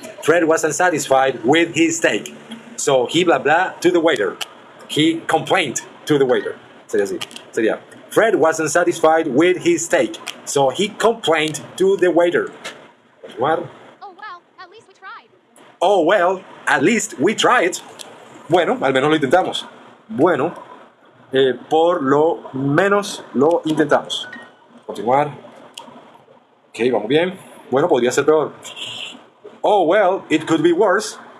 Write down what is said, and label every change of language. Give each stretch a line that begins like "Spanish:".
English: Fred wasn't satisfied with his steak. So he blah blah to the waiter. He complained to the waiter.
Spanish: Sería así. Sería.
English: Fred wasn't satisfied with his steak. So he complained to the waiter. What? Oh well, at least we tried. Oh well, at least we tried.
Spanish: Bueno, al menos lo intentamos. Bueno, por lo menos lo intentamos. Continuar. Ok, vamos bien. Bueno, podría ser peor.
English: Oh well, it could be worse.